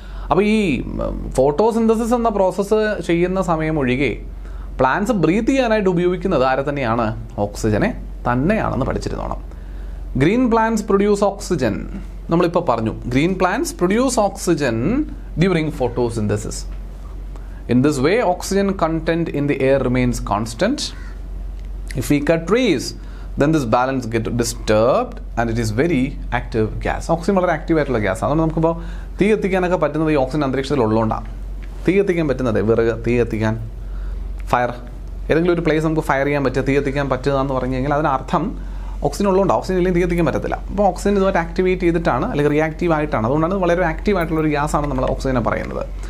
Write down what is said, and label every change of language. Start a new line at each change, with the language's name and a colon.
Malayalam: അപ്പോൾ ഈ ഫോട്ടോസിന്തസിസ് എന്ന പ്രോസസ്സ് ചെയ്യുന്ന സമയം ഒഴികെ പ്ലാന്റ്സ് ബ്രീത്ത് ചെയ്യാനായിട്ട് ഉപയോഗിക്കുന്നത് ആരെ തന്നെയാണ്? ഓക്സിജനെ തന്നെയാണെന്ന് പഠിച്ചിരുന്നോണം.
English: Green plants produce oxygen.
Malayalam: നമ്മളിപ്പോൾ പറഞ്ഞു
English: Green plants produce oxygen during photosynthesis. In this way, oxygen content in the air remains constant. If we cut trees, then this balance gets disturbed and it is very active gas.
Malayalam: Oxygen വളരെ active ആയിട്ടുള്ള gas. അതുകൊണ്ട് നമുക്കിപ്പോൾ തീ കത്തിക്കാനൊക്കെ പറ്റുന്നത് ഈ oxygen അന്തരീക്ഷത്തിൽ ഉള്ളതുകൊണ്ടാണ്. തീ കത്തിക്കാൻ പറ്റുന്നത് വിറക്, തീ കത്തിക്കാൻ, ഫയർ, ഏതെങ്കിലും ഒരു പ്ലേസ് നമുക്ക് ഫയർ ചെയ്യാൻ പറ്റുക, തീ കത്തിക്കാൻ പറ്റുക എന്ന് പറഞ്ഞു കഴിഞ്ഞാൽ അതിനർത്ഥം ഓക്സിജൻ ഉള്ളതുകൊണ്ട്. ഓക്സിജൻ ഇല്ലെങ്കിൽ തീ കത്തിക്കാൻ പറ്റത്തില്ല. അപ്പോൾ ഓക്സിജൻ ഇതുമായിട്ട് ആക്ടിവേറ്റ് ചെയ്തിട്ടാണ് അല്ലെങ്കിൽ റിയാക്റ്റീവ് ആയിട്ടാണ്. അതുകൊണ്ടാണ് വളരെ ആക്റ്റീവ് ആയിട്ടുള്ള ഒരു ഗ്യാസാണ് നമ്മൾ ഓക്സിജനെ പറയുന്നത്.